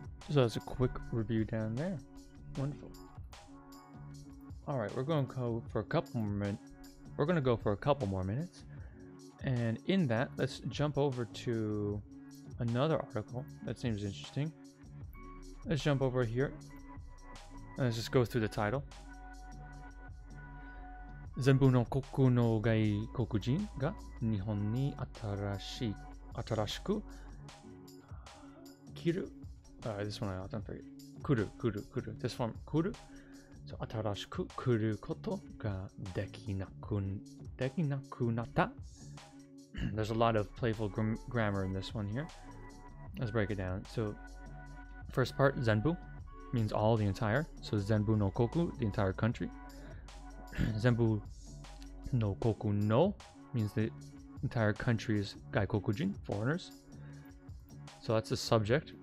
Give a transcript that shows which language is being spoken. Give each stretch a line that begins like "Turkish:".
English: So that's a quick review down there. Wonderful. All right, we're going to go for a couple more minutes. We're going to go for a couple more minutes, and in that, let's jump over to another article that seems interesting. Let's jump over here. And let's just go through the title.
Japanese: 全部の国の外国人が日本に新しく来る。
English: This one I often forget. 来る。 This form 来る。
Japanese: So 新しく来ることができなくなった。
English: There's a lot of playful grammar in this one here. Let's break it down. So first part, zenbu, means all, the entire. So zenbu no koku, the entire country. Zenbu no koku no means the entire country is gaikokujin, foreigners. So that's the subject.